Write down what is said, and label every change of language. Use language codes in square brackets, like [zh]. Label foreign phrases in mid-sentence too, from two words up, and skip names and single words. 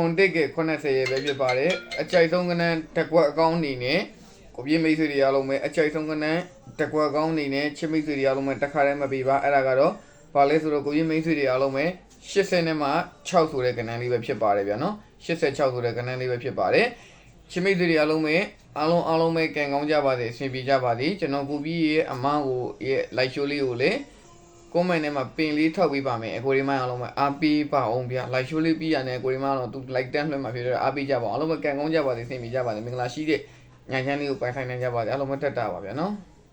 [my] န်1ကဲ80ရေပဲဖြစ်ပါတယ်အကြိုက်ဆုံးကဏ္ဍတစ်ကွက်အကောင်းအနေနဲ့ကိုပြည့်မိတ်ဆွေတွေအားလုံးပဲအကြိုက်ဆုံးကဏ္ဍတစ်ကွက်အကောင်းအနေနဲ့ချစ်မိတ်ဆွေ တွေအားလုံးပဲတစ်ခါတည်းမပေးပါအဲ့ဒါကတော့ဘာလဲဆိုတော့ကိုပြည့်မိတ်ဆွေတွေအားလုံးပဲ80နဲ့မှ6ဆိုတဲ့ကဏ္ဍလေးပဲဖြစ်ပါတယ်ဗျာနော်86ဆိုတဲ့ကဏ္ဍလေးပဲဖြစ်ပါတယ်ချစ်မိတ်ဆွေတွေအားလုံးပဲအားလုံးပဲကံကောင်းကြပါစေအဆင်ပြေကြပါစေကျွန်တော်ကိုပြီးရဲ့အမကိုရဲ့ [en] like show [my] လေးကိုလည်း comment ထဲမှာပင်လေးထောက်ပေးပါမယ်အကိုရီမိုင်းအားလုံးပဲအားပေးပါအောင်ဗျာ [en] like show [my] လေးပြီးရတယ်အကိုရီမိုင်းတော့သူ like 10လွှင့်မှာဖြစ်တော့အားပေးကြပါအောင်အားလုံးပဲကံကောင်းကြပါစေအဆင်ပြေကြပါစေမင်္ဂလာရှိတဲ့ညချမ်းလေးကိုပိုင်ဆိုင်နိုင်ကြပါစေအားလုံးပဲတက်တာပါဗျာနော်